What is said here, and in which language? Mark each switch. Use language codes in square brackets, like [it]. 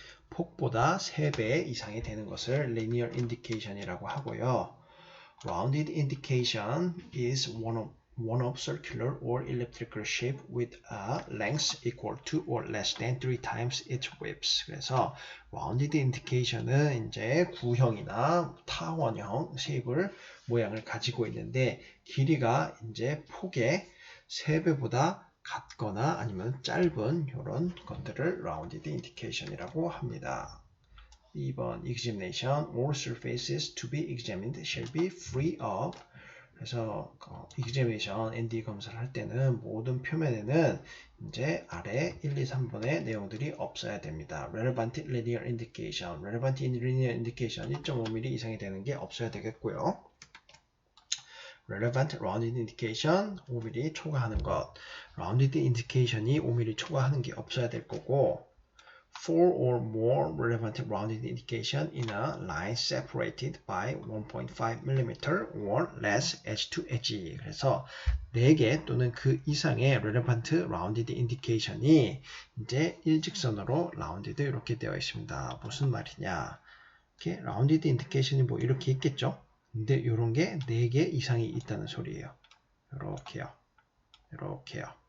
[ko] 폭보다 3배 이상이 되는 것을 linear indication이라고 하고요. [en] Rounded indication is one of circular or elliptical shape with a length equal to or less than 3 times its width. [ko] 그래서 rounded indication은 이제 구형이나 타원형 모양을 가지고 있는데 길이가 이제 폭의 3배보다 같거나 아니면 짧은 이런 것들을 rounded indication이라고 합니다. [en] 2번 examination, all surfaces to be examined shall be free of. [ko] 그래서 examination, ND 검사를 할 때는 모든 표면에는 이제 아래 1, 2, 3번의 내용들이 없어야 됩니다. relevant linear indication, relevant linear indication 1.5mm 이상이 되는 게 없어야 되겠고요. [en] relevant rounded indication 5mm [ko] 초과하는 것, rounded indication이 5mm 초과하는 게 없어야 될 거고, [en] 4 or more relevant rounded indication in a line separated by 1.5 mm or less edge to edge. [ko] 그래서 4개 또는 그 이상의 relevant rounded indication이 이제 일직선으로 rounded 이렇게 되어 있습니다. 무슨 말이냐? 이렇게 rounded indication이 뭐 이렇게 있겠죠? 근데 이런 게 4개 이상이 있다는 소리예요. 이렇게요. 이렇게요.